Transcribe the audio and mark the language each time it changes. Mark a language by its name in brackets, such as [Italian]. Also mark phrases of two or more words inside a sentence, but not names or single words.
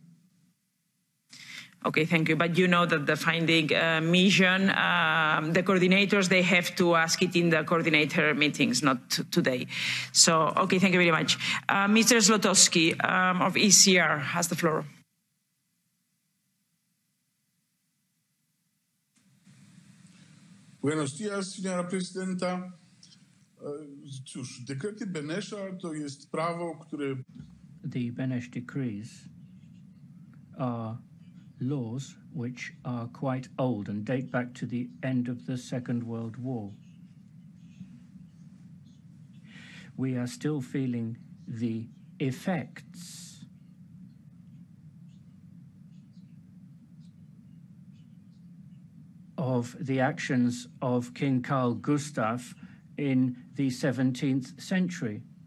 [English] Okay, thank you. But you know that the finding mission, the coordinators, they have to ask it in the coordinator meetings, not today. So, okay, thank you very much. Mr. Zlotowski of ECR has the floor. [Spanish] Buenos días, señora presidenta. [Polish] Cóż, dekrety Benesza to jest prawo, które... [English] The Beneš decrees are laws which are quite old and date back to the end of the Second World War. We are still feeling the effects of the actions of King Carl Gustaf in the 17th century.